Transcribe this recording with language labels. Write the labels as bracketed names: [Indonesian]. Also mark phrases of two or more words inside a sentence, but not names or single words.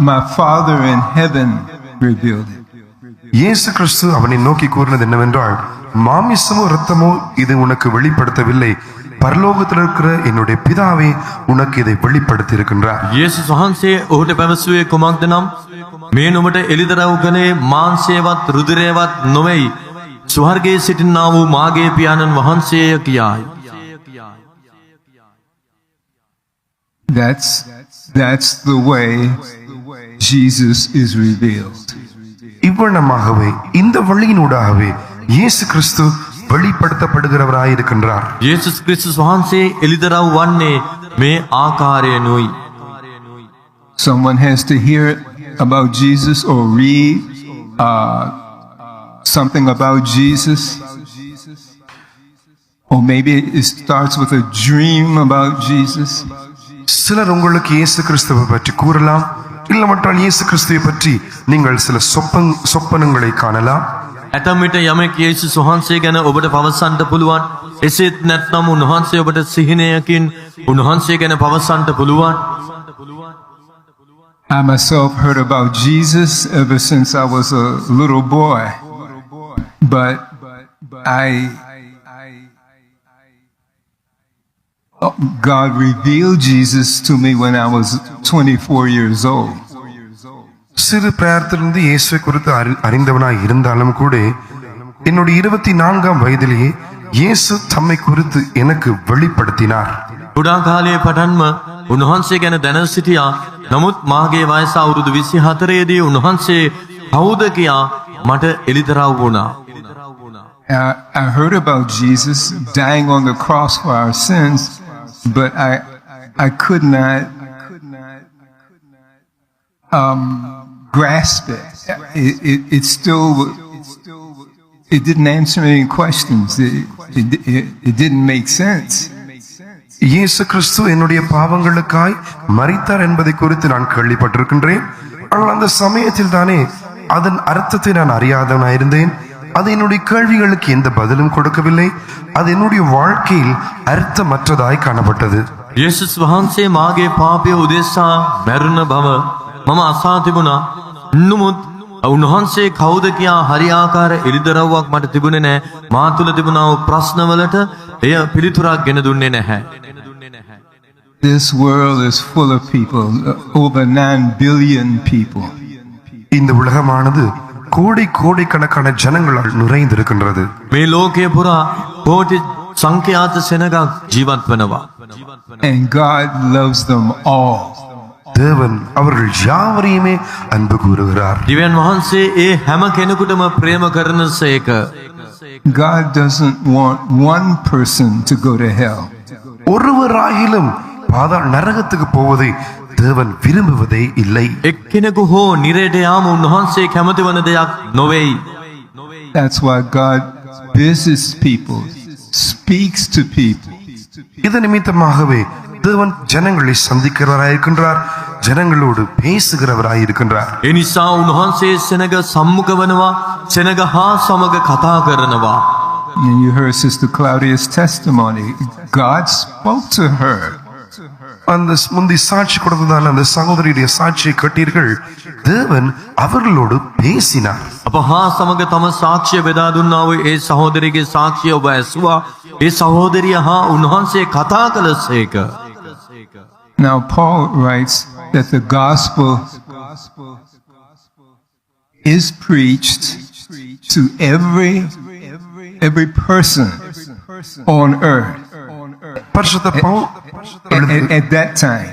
[English] My Father in heaven revealed it." [Tamil] இயேசு கிறிஸ்து அவனை நோக்கி கூறினது என்னவென்றால், மாமிசமோ இரத்தமோ இது உனக்கு வெளிப்படுத்தவில்லை, பரலோகத்தில் இருக்கிற என்னுடைய பிதாவே உனக்கு இதை வெளிப்படுத்தி இருக்கின்றார். [Sinhala] යේසුස් වහන්සේ ඔහුට පැවසුවේ කුමක්ද නම්, මේ නුඹට එළිදරව් කළේ මාංශයවත් රුධිරයවත් නොවේයි, ස්වර්ගයේ සිටිනා වූ මාගේ පියාණන් වහන්සේය කියායි. [English] That's the way Jesus is revealed. [Tamil] இவ்வண்ணமாகவே இந்த வழியினூடாகவே இயேசு கிறிஸ்து வெளிப்படுத்தப்படுகிறவராயிருக்கின்றார். [Sinhala] යේසුස් ක්‍රිස්තුස් වහන්සේ එළිදරව් වන්නේ මේ ආකාරයෙනුයි. [English] Someone has to hear about Jesus or read something about Jesus. Or maybe it starts with a dream about Jesus. [Tamil] சிலர் உங்களுக்கு இயேசு கிறிஸ்துவை பற்றி கூறலாம், இல்லமற்றால் இயேசு கிறிஸ்துவை பற்றி நீங்கள் சில சொப்பனங்களை காணலாம். [Sinhala] ඇතැම් විට යමෙක් යේසුස් වහන්සේ ගැන ඔබට පවසන්නට පුළුවන්. එසේත් නැත්නම් උන්වහන්සේ ඔබට සිහිනයකින් උන්වහන්සේ ගැන පවසන්නට පුළුවන්. [English] I myself heard about Jesus ever since I was a little boy, but God revealed Jesus to me when I was 24 years old. [Tamil] சிறு பிராயத்திலிருந்து இயேசுவை குறித்து அறிந்தவனாய் இருந்தாலும் கூட என்னுடைய 24ஆம் வயதிலேயே இயேசு தம்மை குறித்து எனக்கு வெளிப்படுத்தினார். [Sinhala] කුඩා කාලයේ පටන්ම උන්වහන්සේ ගැන දැන සිටියා. නමුත් මාගේ වයස අවුරුදු 24 දී උන්වහන්සේ කවුද කියා මට එළිදරව් වුණා. [English] I heard about Jesus dying on the cross for our sins, but I could not grasp it. It still didn't answer any questions. It didn't make sense. [Tamil] இயேசு கிறிஸ்து என்னுடைய பாவங்களுக்காய் மரித்தார் என்பதை குறித்து நான் கேள்விப்பட்டிருக்கின்றேன். ஆனால் அந்த சமயத்தில் தானே அதன் அர்த்தத்தை நான் அறியாதவனாயிருந்தேன். அது என்னுடைய கேள்விகளுக்கு எந்த பதிலும் கொடுக்கவில்லை. அது என்னுடைய வாழ்க்கையில் அர்த்தமற்றதாய் காணப்பட்டது. [Sinhala] යේසුස් වහන්සේ මාගේ පාපය උදෙසා මැරුණ බව මම අසා තිබුණා. නමුත් උන්වහන්සේ කවුද කියා හරියාකාර එළිදරව්වක් මට තිබුණේ නැහැ. මා තුළ තිබුණා වූ ප්‍රශ්නවලට එය පිළිතුරක් ගෙන දුන්නේ නැහැ. [English] This world is full of people, over 9 billion people. [Tamil] இந்த உலகமானது கோடிக்கணக்கான ஜனங்களால் நிறைந்திருக்கின்றது. [Sinhala] මේ ලෝකයේ පුරා කෝටි සංඛ්‍යාත සෙනගක් ජීවත් වෙනවා. [English] And God loves them all. [Tamil] தேவன் அவர்கள் யாவரையுமே அன்பு கூறுகிறார். [Sinhala] දිව්‍යන් වහන්සේ ඒ හැම කෙනෙකුටම ප්‍රේම කරනසේක. [English] God doesn't want one person to go to hell. [Tamil] ஒருவராயிலும் பாதாள நரகத்துக்கு போவதை தேவன் விரும்புவதே இல்லை. [Sinhala] එක්කෙනෙකු හෝ නිරයට යාම උන්වහන්සේ කැමති වන දෙයක් නොවේයි. [English] That's why God visits people, speaks to people. [Tamil] இது நிமித்தமாகவே தேவன் ஜனங்களை சந்திக்கிறவராயிருக்கின்றார், ஜனங்களோடு பேசுகிறவராயிருக்கின்றார். [Sinhala] ඒ නිසා උන්වහන්සේ සෙනග සම්මුඛ වෙනවා, සෙනග හා සමග කතා කරනවා. [English] And you heard Sister Claudia's testimony. God spoke to her. [Tamil] அந்த முந்தி சாட்சி கொடுத்ததான அந்த சகோதரியுடைய சாட்சியை கேட்டீர்கள். தேவன் அவர்களோடு பேசினார். [Sinhala] අප හා සමග තම සාක්ෂිය බෙදා දුන්නා වූ ඒ සහෝදරියගේ සාක්ෂිය ඔබ ඇසුවා. ඒ සහෝදරිය හා උන්වහන්සේ කතා කළසේක. [English] Now Paul writes that the gospel is preached to every person on earth [Tamil] பரிசுத்த பவுல் [English] at that time.